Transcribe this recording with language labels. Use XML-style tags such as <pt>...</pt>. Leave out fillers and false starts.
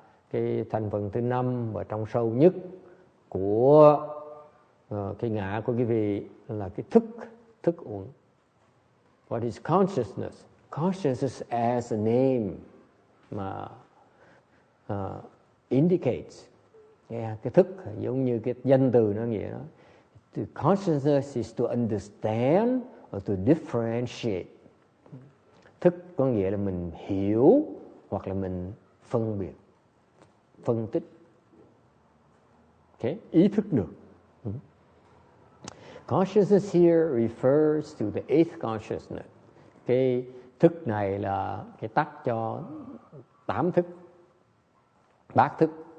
<vi>Cái thành phần thứ 5 và trong sâu nhất của cái ngã của quý vị là cái thức uẩn.</vi> <en>What is consciousness? Consciousness as a name indicates.</en> <vi>Yeah, cái thức giống như cái danh từ nó nghĩa đó.</vi> <en>Consciousness is to understand or to differentiate.</en> <vi>Thức có nghĩa là mình hiểu hoặc là mình phân biệt, phân tích. Okay? Ý thức được.</vi> <en>Consciousness here refers to the eighth consciousness.</en> <vi>Cái thức này là cái tắt cho 8 thức, bát thức.</vi>